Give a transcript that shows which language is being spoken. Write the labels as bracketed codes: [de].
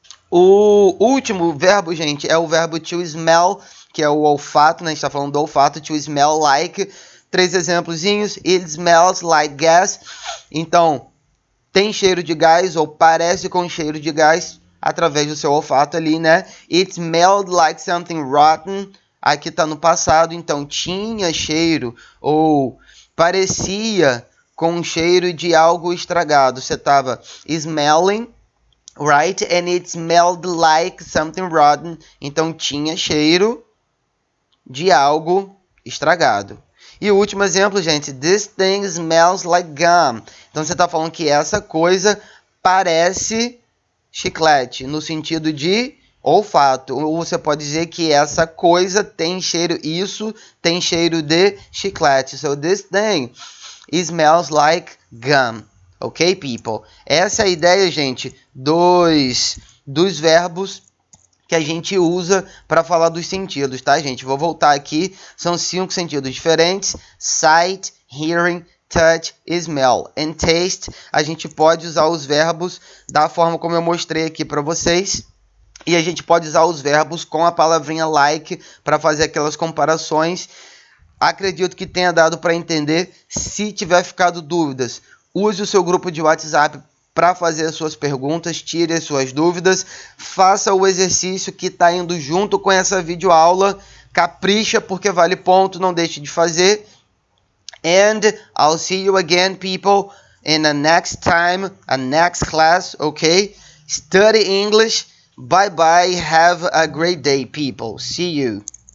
[pt] O último verbo, gente, é o verbo to smell, que é o olfato, né? A gente está falando do olfato, to smell like. 3 exemplozinhos. [en] It smells like gas. [pt] Então, tem cheiro de gás, ou parece com cheiro de gás, através do seu olfato ali, né? [en] It smelled like something rotten. [pt] Aqui tá no passado, então tinha cheiro ou parecia com cheiro de algo estragado. Você tava [en] smelling, right? And it smelled like something rotten. [pt] Então tinha cheiro de algo estragado. E o último exemplo, gente, [en] this thing smells like gum. [pt] Então você tá falando que essa coisa parece chiclete, no sentido de olfato. Ou você pode dizer que essa coisa tem cheiro, isso tem cheiro de chiclete. [en] So this thing smells like gum. Ok, people? [pt] Essa é a ideia, gente, dos verbos que a gente usa para falar dos sentidos, tá, gente? Vou voltar aqui. São 5 sentidos diferentes. Sight, hearing, touch, smell and taste. A gente pode usar os verbos da forma como eu mostrei aqui para vocês. E a gente pode usar os verbos com a palavrinha like para fazer aquelas comparações. Acredito que tenha dado para entender. Se tiver ficado dúvidas, use o seu grupo de WhatsApp para fazer as suas perguntas, tire as suas dúvidas. Faça o exercício que está indo junto com essa videoaula. Capricha porque vale ponto, não deixe de fazer. [en] And I'll see you again, people, in the next time, a next class, okay? Study English. Bye-bye. Have a great day, people. See you.